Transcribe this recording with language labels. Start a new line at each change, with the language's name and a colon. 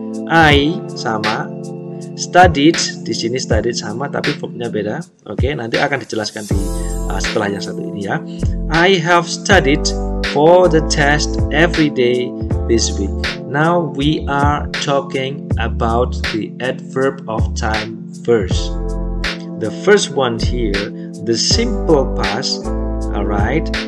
Indonesian: I sama, studied di sini studied sama tapi verbnya beda. Nanti akan dijelaskan di setelah yang satu ini ya.
English: I have studied for the test every day this week. Now we are talking about the adverb of time first. The first one here, the simple past. Alright.